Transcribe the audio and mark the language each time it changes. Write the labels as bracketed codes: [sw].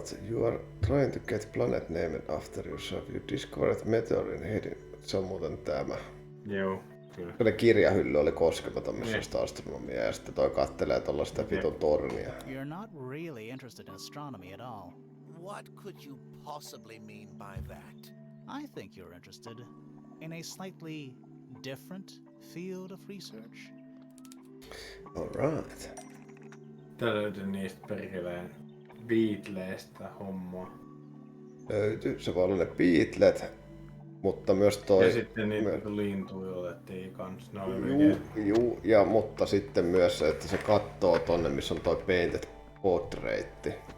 [en] You are trying to get planet named after yourself. You discovered meteor in heading. [fi] Se on muuten tämä. Joo, kyllä. Kyllä kirjahylly oli koskematon, missä on sitä astronomiaa, ja sitten toi kattelee tollaista vitun tornia. [en] You're not really interested in astronomy at all. What could you possibly mean by that? I think you're interested in a slightly different field of research. Alright. [fi] Tää löytyi niistä perkeleen Beatleista hommaa. Löytyy, se voi olla ne Beatlet, mutta myös toi... Ja sitten niitä lintuja otettiin kans. Ne oli Juu, ja mutta sitten myös se, että se kattoo tonne, missä on toi Painted Portrait.